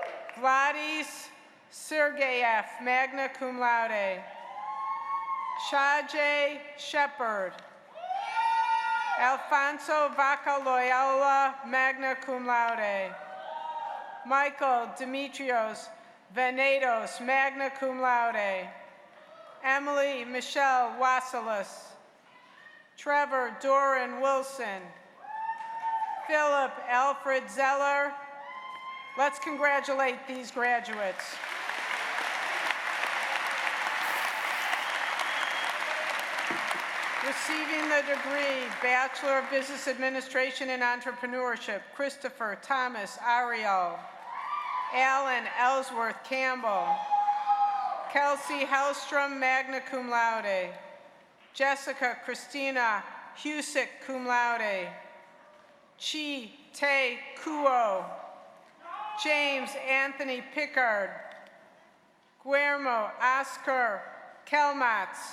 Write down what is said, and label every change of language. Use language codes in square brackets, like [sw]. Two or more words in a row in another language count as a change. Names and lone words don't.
[en] Gladys Sergeyev, [la] magna cum laude. [en] Shajay Shepherd. Alfonso Vaca Loyola, [la] magna cum laude. [en] Michael Demetrios Venados, [la] magna cum laude. [en] Emily Michelle Wassilis. Trevor Doran Wilson. Philip Alfred Zeller. Let's congratulate these graduates. Receiving the degree, Bachelor of Business Administration and Entrepreneurship, Christopher Thomas Ariel. Alan Ellsworth Campbell. Kelsey Hellstrom, [la] magna cum laude. [en] Jessica Christina Husick, [la] cum laude. [en] Chi Te Kuo. James Anthony Pickard. Guillermo Oscar Kelmatz.